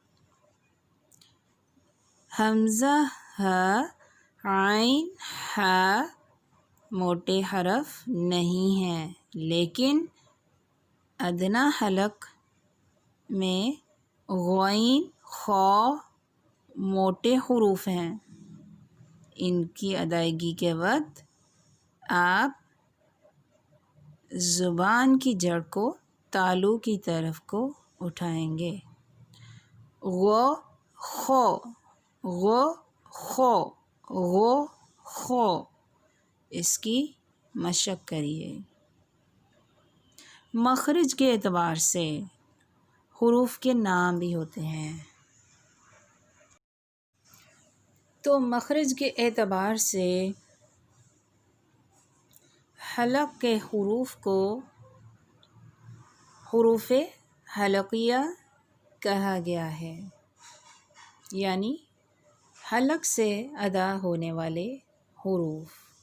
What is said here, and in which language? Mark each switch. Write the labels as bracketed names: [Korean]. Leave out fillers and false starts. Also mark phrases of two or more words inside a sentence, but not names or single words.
[Urdu] حمزہ ہ، عین ح موٹے حرف نہیں ہیں، لیکن ادنیٰ حلق میں غین، خا موٹے حروف ہیں۔ ان کی ادائیگی کے وقت آپ زبان کی جڑ کو تالو کی طرف کو اٹھائیں گے۔ غو، خو، غو، خو، غو، خو۔ اس کی مشق کریے۔ مخرج کے اعتبار سے حروف کے نام بھی ہوتے ہیں۔ تو مخرج کے اعتبار سے حلق کے حروف کو حروف حلقیہ کہا گیا ہے، یعنی حلق سے ادا ہونے والے حروف۔